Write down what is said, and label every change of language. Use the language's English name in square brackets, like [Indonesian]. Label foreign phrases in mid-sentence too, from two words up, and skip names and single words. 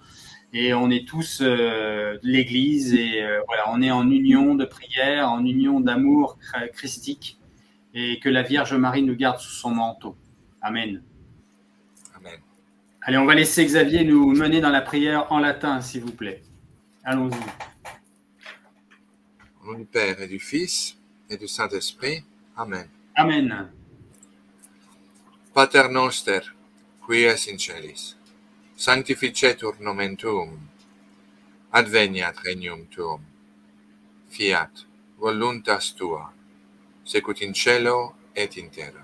[French] Et on est tous de l'Église et voilà, on est en union de prière, en union d'amour christique et que la Vierge Marie nous garde sous son manteau. Amen. Amen. Allez, on va laisser Xavier nous mener dans la prière en latin, s'il vous plaît. Allons-y. Au nom du Père et du Fils et du Saint-Esprit. Amen. Amen. [Latin] Pater noster, qui es in celis, sanctificetur nomen tuum, adveniat regnum tuum, fiat voluntas tua, secut in cielo et in terra.